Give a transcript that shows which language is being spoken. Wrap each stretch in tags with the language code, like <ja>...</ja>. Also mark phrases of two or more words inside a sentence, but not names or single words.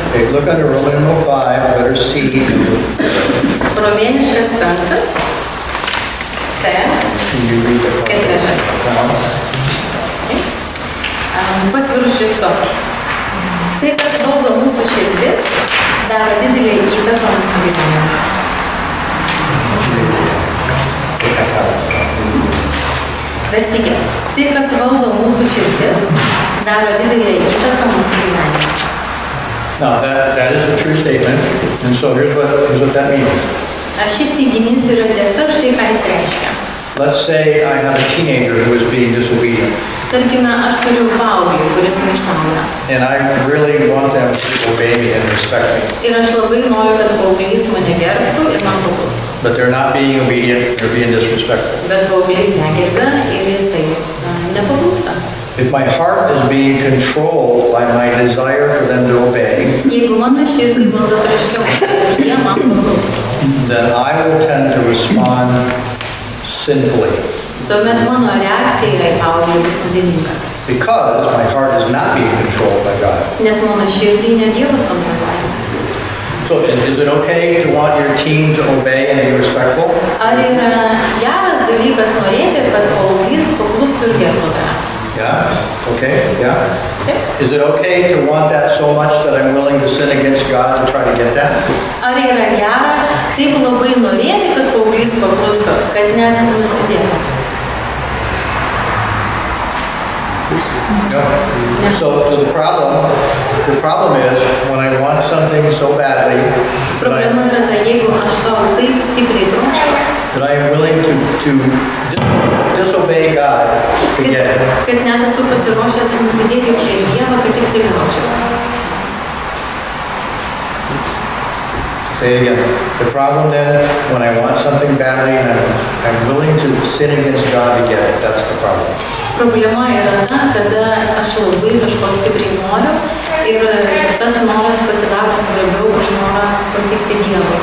<en>Okay, look under Roman numeral 5, letter C.</en> <lt>Romėniškas 5, C,</lt> <en>Can you read the</en> <lt>ketvirtas. Pas virš šrifto. Tai, kas valdo mūsų širdis, daro didelį įtaką mūsų gyvenimui. Dar sykį. Tai, kas valdo mūsų širdis, daro didelį įtaką mūsų gyvenimui.</lt> <en>Now, that is a true statement, and so here's what that means.</en> <lt>Šis teiginys yra tiesa, štai ką jis reiškia.</lt> <en>Let's say I have a teenager who is being disobedient,</en> <lt>Tarkime, aš turiu paauglį, kuris maištauja.</lt> <en>and I really want them to obey me and respect me.</en> <lt>Ir aš labai noriu, kad paauglys mane gerbtų ir man paklustų.</lt> <en>But they're not being obedient, they're being disrespectful.</en> <lt>Bet paauglys negerbia ir jisai nepaklūsta.</lt> <en>If my heart is being controlled by my desire for them to obey,</en> <lt>Jeigu mano širdį valdo troškimas, kad jie man paklūstų,</lt> <en>then I will tend to respond sinfully.</en> <lt>tuomet mano reakcija į paauglį bus nuodėminga.</lt> <en>Because my heart is not being controlled by God.</en> <lt>Nes mano širdį ne Dievas kontroliuoja.</lt> <en>So is it okay to want your team to obey and be respectful?</en> <lt>Ar yra geras dalykas norėti, kad paauglys paklustų ir gerbtų tave?</lt> <en>Yeah? Okay? Yeah?</en> <lt>Taip?</lt> <en>Is it okay to want that so much that I'm willing to sin against God to try to get that?</en> <lt>Ar yra gera taip labai norėti, kad paauglys paklustų, kad net nusidėtų?</lt> <en>No. No. So the problem is when I want something so badly</en> <lt>Problema yra ta, jeigu aš to taip stipriai trokštu,</lt> <en>that I am willing to disobey God to get it.</en> <lt>kad net esu pasiruošęs nusidėti prieš Dievą, kad tik tai gaučiau.</lt> <en>Say it again. The problem then, when I want something badly and I'm willing to sin against God to get it, that's the problem.</en> <lt>Problema yra ta, kada aš labai kažko stipriai noriu ir tas noras pasidaro svarbiau už norą patikti Dievui.</lt>